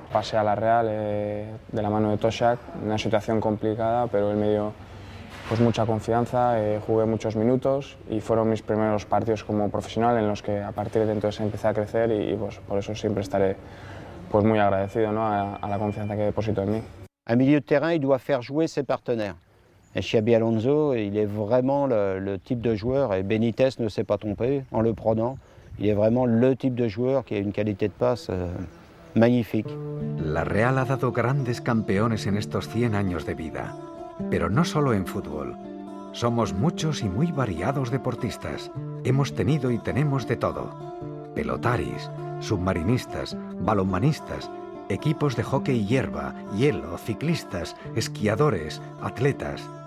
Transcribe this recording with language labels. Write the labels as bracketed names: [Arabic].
[Spanish] Pasé a la Real de la mano de Toshak, una situación complicada, pero él me dio pues mucha confianza, jugué muchos minutos y fueron mis primeros partidos como profesional en los que a partir de entonces empecé a crecer y pues, por eso siempre estaré pues, muy agradecido, ¿no? a la confianza que depositó en mí. [French] Un milieu de terrain, il doit faire jouer ses partenaires. Et Xabi Alonso, il est vraiment le type de joueur, et Benítez ne s'est pas trompé en le prenant. Il est vraiment le type de joueur qui a une qualité de passe magnifique. [Spanish] La Real ha dado grandes campeones en estos 100 años de vida, pero no solo en fútbol. Somos muchos y muy variados deportistas. Hemos tenido y tenemos de todo. Pelotaris, submarinistas, balonmanistas, equipos de hockey hierba, hielo, ciclistas, esquiadores, atletas.